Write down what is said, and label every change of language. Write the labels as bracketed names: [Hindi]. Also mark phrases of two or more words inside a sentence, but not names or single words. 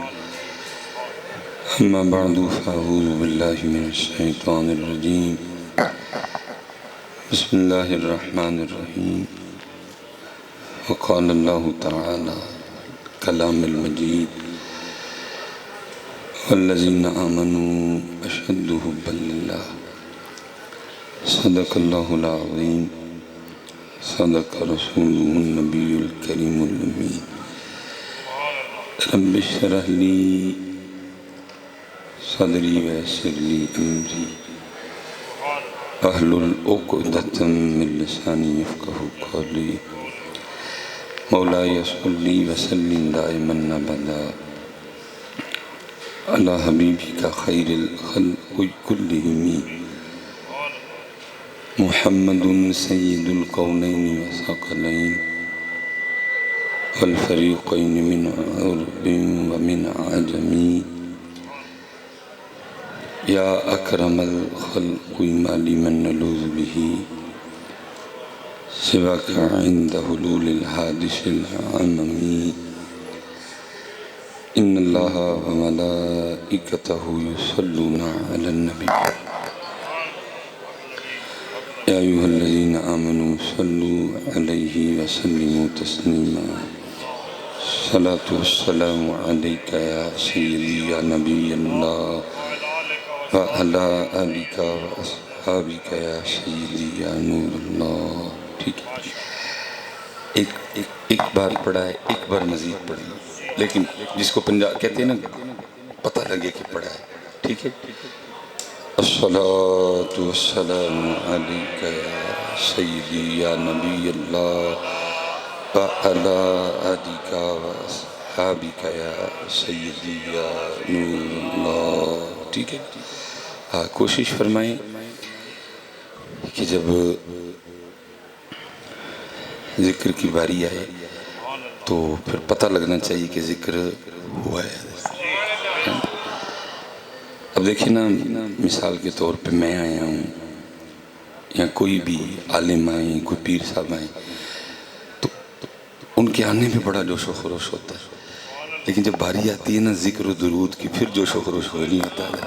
[Arabic] أما بعد فأعوذ بالله من الشيطان الرجيم بسم الله الرحمن الرحيم وقال الله تعالى كلام المجيد والذين آمنوا أشد حبا لله صدق الله العظيم صدق رسوله النبي الكريم الأمين رب اشرح لي صدري ويسر لي أمري احلل عقدة من لساني يفقهوا قولي مولاي صل وسلم دائما أبدا على حبيبك خير الخلق كلهم محمد سيد الكونين والثقلين والفريقين من عرب ومن عجم يا أكرم الخلق ما لمن نلوذ به سواك عند حلول الحادث العمم إن الله وملائكته يصلون على النبي يا أيها الذين آمنوا صلوا عليه وسلموا تسليما الصلاة والسلام عليك يا سيدي يا نبي الله وعلى آلك وأصحابك يا سيدي يا نور الله. [Urdu] ٹھیک ہے، ایک بار پڑھا ہے، ایک بار مزید پڑھی، لیکن جس کو پنجاب کہتے ہیں نا پتا لگے کہ پڑھا ہے. ٹھیک ہے, [Arabic] الصلاة والسلام عليك يا سيدي يا نبي الله وعلى آلك وأصحابك يا سيدي يا نور الله. [Urdu] ٹھیک ہے، ہاں، کوشش فرمائیں کہ جب ذکر کی باری آئے تو پھر پتا لگنا چاہیے کہ ذکر ہوا ہے. اب دیکھیے نا، مثال کے طور پے میں آیا ہوں یا کوئی بھی عالم آئے، کوئی پیر صاحب آئے، تو ان کے آنے پے بڑا جوش و خروش ہوتا ہے، لیکن جب باری آتی ہے نا ذکر و درود کی، پھر جوش و خروش ہو نہیں ہوتا ہے.